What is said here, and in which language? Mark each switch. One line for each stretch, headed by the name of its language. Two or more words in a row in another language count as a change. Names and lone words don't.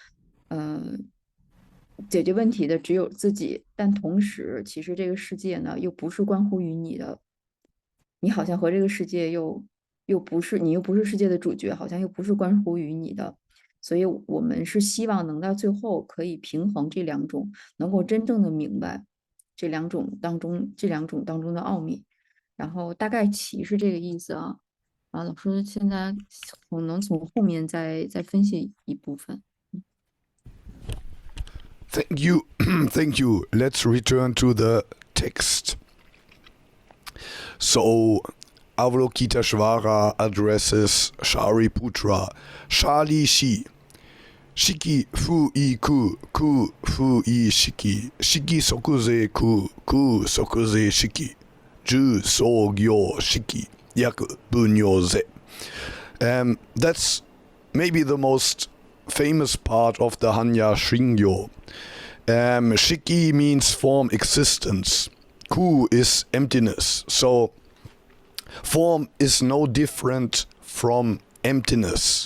Chinese: 解决问题的只有自己，但同时，其实这个世界呢，又不是关乎于你的，你好像和这个世界又不是，你又不是世界的主角，好像又不是关乎于你的，所以我们是希望能到最后可以平衡这两种，能够真正的明白这两种当中的奥秘，然后大概其是这个意思啊。老师现在可能从后面再分析一部分。
English: Thank you. Thank you. Let's return to the text. So, Avalokiteshvara addresses Shariputra.
Japanese: 舎利子 色 不 異 空 空 不 異 色. 色 即是 空 空 即是 色. 受 想 行 識 亦 復如 是.
English: That's maybe the most famous part of the Hanya Shingyo. Shiki means form existence. Ku is emptiness. So form is no different from emptiness.